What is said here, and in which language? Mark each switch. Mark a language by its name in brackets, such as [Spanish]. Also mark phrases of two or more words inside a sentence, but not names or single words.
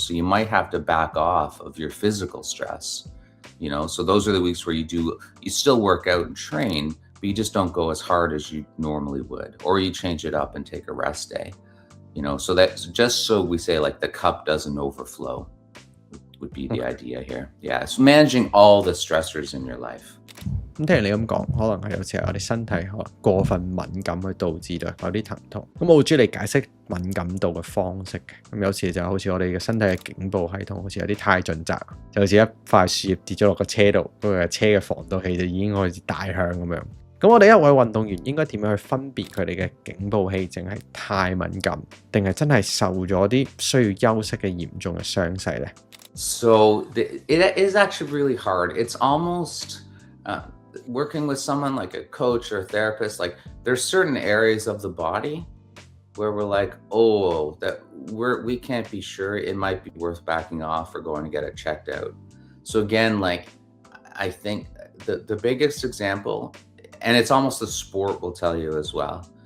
[English] So you might have to back off of your physical stress, So those are the weeks where you still work out and train, but you just don't go as hard as you normally would, or you change it up and take a rest day, so that's just so we say like the cup doesn't overflow would be the idea here. Yeah, it's managing all the stressors in your life. [Cantonese] 咁聽你咁講，可能係有時候我哋身體可能過分敏感去導致到有啲疼痛。咁我好中意你解釋敏感度嘅方式嘅。咁有時就好似我哋嘅身體嘅頸部系統好似有啲太盡責，就好似一塊樹葉跌咗落個車度，嗰個車嘅防盜器就已經開始大響咁樣。咁我哋一位運動員應該點樣去分別佢哋嘅頸部氣淨係太敏感，定係真係受咗啲需要休息嘅嚴重嘅傷勢呢？ [English] So it is actually really hard. It's almost working with someone like a coach or a therapist. Like there's certain areas of the body where we're like, we can't be sure. It might be worth backing off or going to get it checked out. So again, like I think the biggest example, and it's almost the sport will tell you as well.